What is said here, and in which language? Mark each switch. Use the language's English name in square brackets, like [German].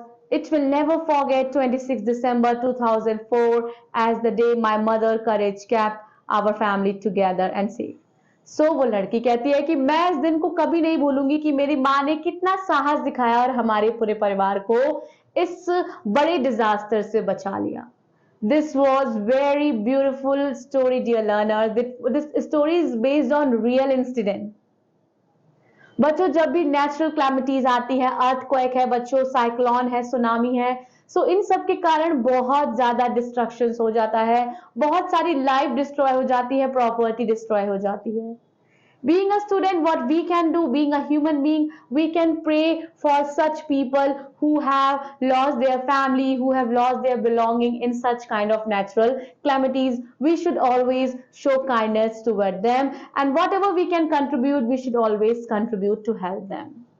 [English] It will never forget 26 December 2004 as the day my mother courage kept our family together and safe. [Hindi] So वो लड़की कहती है कि मैं इस दिन को कभी नहीं भूलूंगी कि मेरी माँ ने कितना साहस दिखाया और हमारे पूरे परिवार को इस बड़े डिजास्टर से बचा लिया। [English] This was very beautiful story, dear learners. This story is based on real incident. [Hindi] बच्चों, जब भी नेचुरल क्लैमिटीज आती है, अर्थक्वेक है बच्चों, साइक्लोन है, सुनामी है, सो इन सब के कारण बहुत ज्यादा डिस्ट्रक्शन हो जाता है, बहुत सारी लाइफ डिस्ट्रॉय हो जाती है, प्रॉपर्टी डिस्ट्रॉय हो जाती है। [English] Being a student, what we can do, being a human being, we can pray for such people who have lost their family, who have lost their belonging in such kind of natural calamities. We should always show kindness toward them, and whatever we can contribute, we should always contribute to help them.